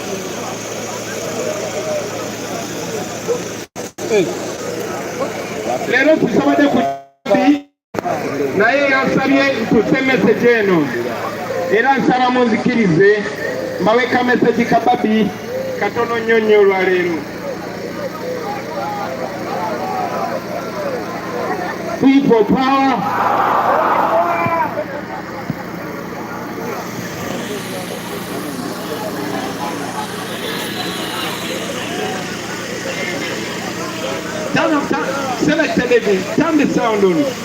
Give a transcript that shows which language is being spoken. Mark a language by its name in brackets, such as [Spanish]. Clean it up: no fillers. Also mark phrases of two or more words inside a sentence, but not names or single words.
[Ganda] Lero tusobode kuti naye yansabye tute message eno era nsaba munzikirize mbaweka message ka Babi katono nyonyo olwaleero. [English] People power. Select David, turn the sound on.